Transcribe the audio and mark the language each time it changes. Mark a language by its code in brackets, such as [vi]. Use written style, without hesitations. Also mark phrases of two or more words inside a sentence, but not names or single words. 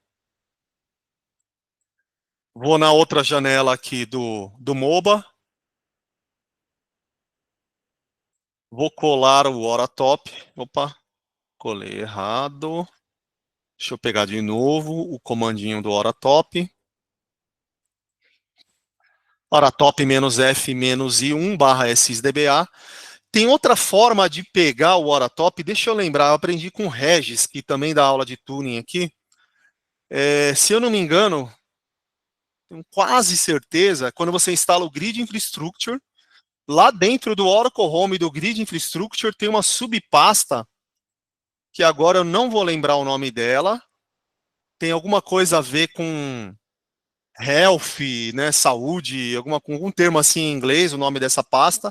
[pt] Vou na outra janela aqui do MOBA. Vou colar o Oratop. Opa, colei errado. Deixa eu pegar de novo o comandinho do Oratop. Oratop -f-i1 /sysdba. Tem outra forma de pegar o Oratop, deixa eu lembrar, eu aprendi com o Regis, que também dá aula de tuning aqui. Se eu não me engano, tenho quase certeza, quando você instala o Grid Infrastructure, lá dentro do Oracle Home do Grid Infrastructure tem uma subpasta, que agora eu não vou lembrar o nome dela, tem alguma coisa a ver com health, né, saúde, algum termo assim em inglês, o nome dessa pasta.